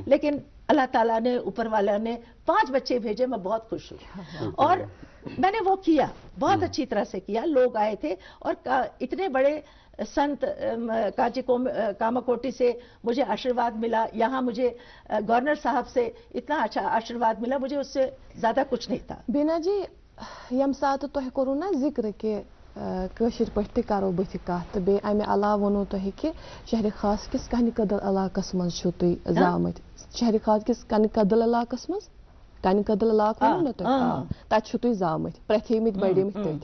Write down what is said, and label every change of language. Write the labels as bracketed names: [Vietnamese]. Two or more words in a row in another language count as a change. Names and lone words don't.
[Hindi] लेकिन अल्लाह ताला ने, ऊपर वाला ने 5 बच्चे भेजे, मैं बहुत खुश हुई, और मैंने वो किया, बहुत अच्छी तरह से किया। लोग आए थे, और इतने बड़े संत कामाकोटी से मुझे आशीर्वाद मिला, यहाँ मुझे गवर्नर साहब से इतना अच्छा आशीर्वाद मिला, मुझे उससे ज्यादा कुछ नहीं था। बीना जी, [Kashmiri] यम सात तुह करू ना जिक्र के कशिर पट्टी करो बथ कत, बे अमे अलाव वनो तुह कि शहर खास किस कन कदल इलाकस मज तुह जामत, शहर खास किस कन कदल इलाकस मज, कन कदल इलाक वो ना तुह तुह जामत, प्रथेमित बड़ेमित तथ।